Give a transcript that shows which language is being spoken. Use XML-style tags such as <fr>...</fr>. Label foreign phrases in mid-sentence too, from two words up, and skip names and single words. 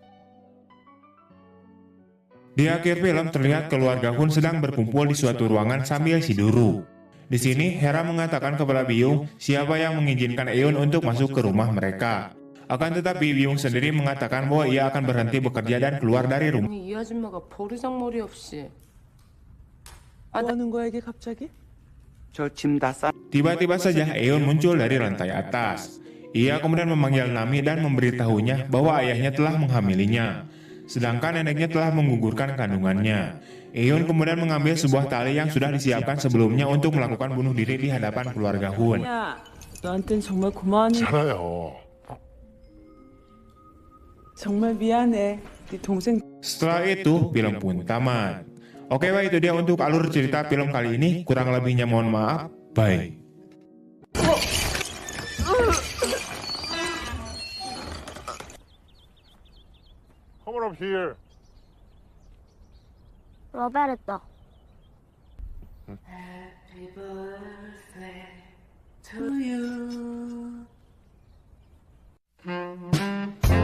<id>Di akhir film terlihat keluarga Hun sedang berkumpul di suatu ruangan sambil siduru. Di sini, Hera mengatakan kepada Byung siapa yang mengizinkan Eun untuk masuk ke rumah mereka. Akan tetapi Byung sendiri mengatakan bahwa ia akan berhenti bekerja dan keluar dari rumah.</id> <ko>이 아줌마가 버르장머리 없이. 뭐 하는 거야 이게 갑자기? 저 짐 다 싸.</ko> <id>Tiba-tiba saja Eun muncul dari lantai atas. Ia kemudian memanggil Nami dan memberitahunya bahwa ayahnya telah menghamilinya, sedangkan neneknya telah menggugurkan kandungannya. Eun kemudian mengambil sebuah tali yang sudah disiapkan sebelumnya untuk melakukan bunuh diri di hadapan keluarga Hun.</id> <ko>야, 너한텐 정말 고마운 일. 알아요. 정말 미안해. 네 동생.</ko> <id>Setelah itu, film pun tamat. Oke, itu dia untuk alur cerita film kali ini. Kurang lebihnya mohon maaf. Bye.</id> <en>Come on up here. 로베르토. To you.</en>